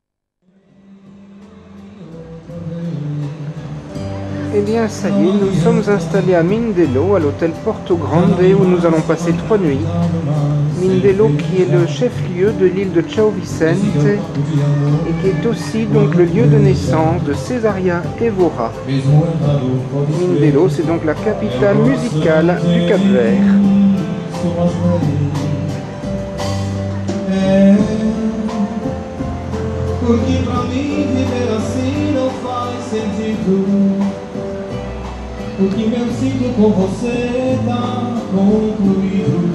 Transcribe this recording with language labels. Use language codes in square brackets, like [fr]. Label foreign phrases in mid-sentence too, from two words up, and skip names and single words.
[fr] Eh bien, ça y est, nous sommes installés à Mindelo, à l'hôtel Porto Grande, où nous allons passer 3 nuits. Mindelo qui est le chef-lieu de l'île de São Vicente et qui est aussi donc le lieu de naissance de Cesaria Evora. Mindelo, c'est donc la capitale musicale du Cap-Vert. [pt] Porque pra mim viver assim não faz sentido. O que eu sinto com você tá concluído.